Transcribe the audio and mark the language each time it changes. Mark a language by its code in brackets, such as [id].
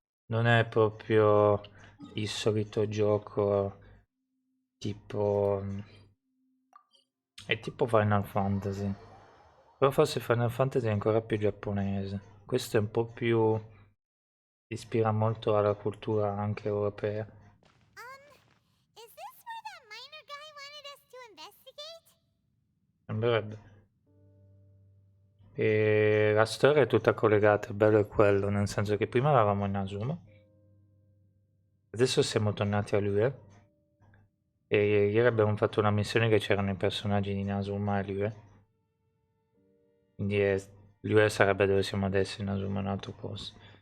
[it] Non è proprio il solito gioco tipo... è tipo Final Fantasy. Però forse Final Fantasy è ancora più giapponese. Questo è un po' più... ispira molto alla cultura anche europea. [en] Is this where that miner guy wanted us to investigate? [it] Sembrerebbe. E la storia è tutta collegata, il bello è quello, nel senso che prima eravamo in Asuma, adesso siamo tornati a Lue, e ieri abbiamo fatto una missione che c'erano i personaggi di Inazuma e Lue, quindi Lue sarebbe dove siamo adesso, Inazuma è un altro posto.